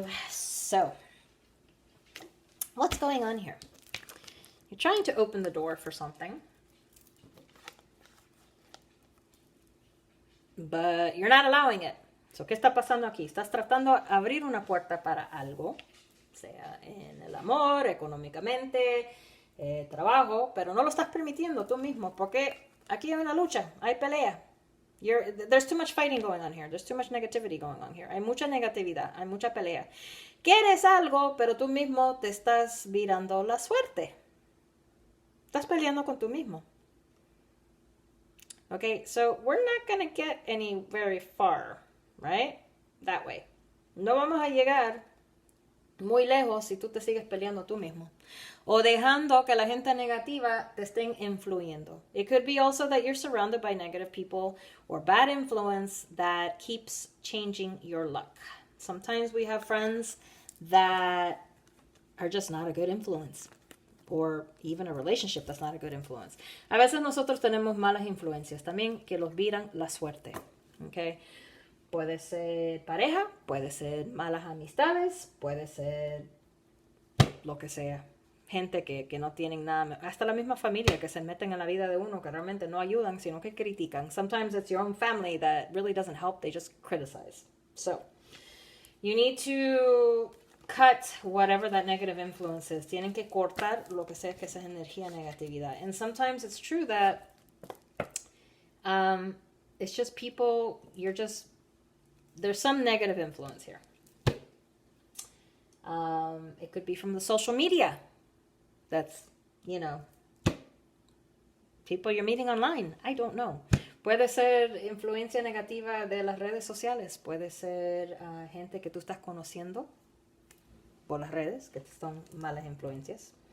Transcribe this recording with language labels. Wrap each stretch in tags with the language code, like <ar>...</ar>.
<en>So, what's going on here? You're trying to open the door for something, but you're not allowing it.</en> <es>So, ¿qué está pasando aquí? Estás tratando de abrir una puerta para algo, sea en el amor, económicamente, trabajo, pero no lo estás permitiendo tú mismo, porque aquí hay una lucha, hay pelea.</es> <en>There's too much fighting going on here. There's too much negativity going on here.</en> <es>Hay mucha negatividad, hay mucha pelea. Quieres algo, pero tú mismo te estás virando la suerte. Estás peleando con tú mismo.</es> <en>Okay, so we're not going to get any very far, right? That way.</en> <es>No vamos a llegar muy lejos si tú te sigues peleando tú mismo. O dejando que la gente negativa te estén influyendo.</es> <en>It could be also that you're surrounded by negative people or bad influence that keeps changing your luck. Sometimes we have friends that are just not a good influence. Or even a relationship that's not a good influence.</en> <es>A veces nosotros tenemos malas influencias también que los viran la suerte. Okay? Puede ser pareja, puede ser malas amistades, puede ser lo que sea. Gente que no tienen nada, hasta la misma familia que se meten en la vida de uno que realmente no ayudan, sino que critican.</es> <en>Sometimes it's your own family that really doesn't help, they just criticize. So, you need to cut whatever that negative influence is.</en> <es>Tienen que cortar lo que sea que esa energía negatividad.</es> <en>And sometimes it's true that it's just people, there's some negative influence here. It could be from the social media. That's, people you're meeting online. I don't know.</en> <es>Puede ser influencia negativa de las redes sociales. Puede ser gente que tú estás conociendo por las redes, que son malas influencias.</es>